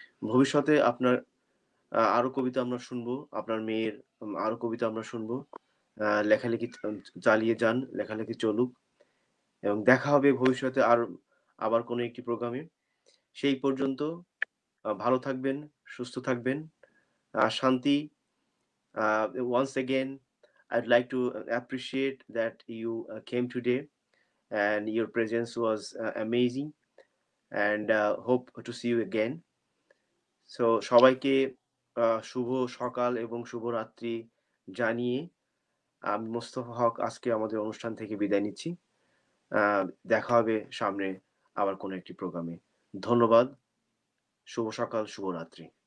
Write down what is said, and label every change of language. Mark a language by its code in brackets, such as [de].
[bn] ভবিষ্যতে আপনার আরো কবিতা আমরা শুনবো। আপনার মেয়ের আরো কবিতা আমরা শুনবো। লেখালেখি চালিয়ে যান, লেখালেখি চলুক এবং দেখা হবে ভবিষ্যতে আবার কোনো একটি প্রোগ্রামে। সেই পর্যন্ত ভালো থাকবেন, সুস্থ থাকবেন। শান্তি। [en] Once again, I'd like to appreciate that you came today and your presence was amazing and hope to see you again. [bn] So সবাইকে শুভ সকাল এবং শুভরাত্রি জানিয়ে আমি মোস্তফা হক আজকে আমাদের অনুষ্ঠান থেকে বিদায় নিচ্ছি। দেখা হবে সামনে আবার কোনো একটি প্রোগ্রামে। ধন্যবাদ। শুভ সকাল, শুভরাত্রি।